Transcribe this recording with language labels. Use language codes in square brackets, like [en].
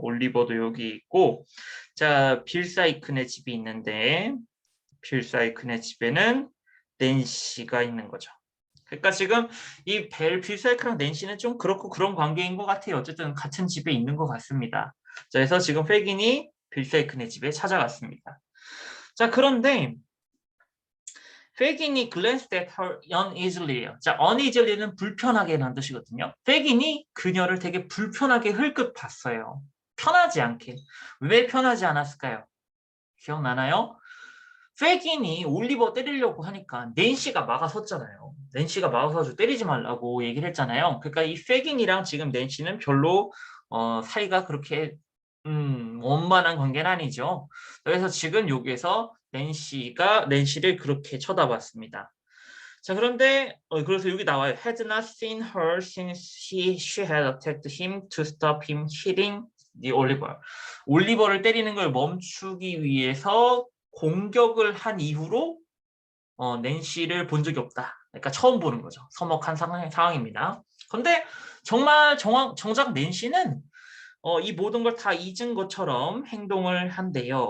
[ko] 올리버도 여기 있고, 자, 빌 사이큰의 집이 있는데, 빌 사이큰의 집에는 낸시가 있는 거죠. 그러니까 지금 빌 사이큰랑 낸시는 좀 그렇고 그런 관계인 것 같아요. 어쨌든 같은 집에 있는 것 같습니다. 자, 그래서 지금 페긴이 빌 사이큰의 집에 찾아갔습니다. 자, 그런데 페긴이 [en] glanced at her uneasily. [ko] 자, uneasily는 불편하게라는 뜻이거든요. 페긴이 그녀를 되게 불편하게 흘끗 봤어요. 편하지 않게. 왜 편하지 않았을까요? 기억나나요? 페긴이 올리버 때리려고 하니까 낸시가 막아섰잖아요. 낸시가 막아서 때리지 말라고 얘기를 했잖아요. 그러니까 이 페긴이랑 지금 낸시는 별로 사이가 그렇게 원만한 관계는 아니죠. 그래서 지금 여기에서 낸시를 그렇게 쳐다봤습니다. 자, 그런데 그래서 여기 나와요. [en] Had not seen her since she had attacked him to stop him hitting the Oliver. [ko] 올리버를 때리는 걸 멈추기 위해서 공격을 한 이후로 낸시를 본 적이 없다. 그러니까 처음 보는 거죠. 서먹한 상황입니다. 그런데 정작 낸시는 이 모든 걸 다 잊은 것처럼 행동을 한대요.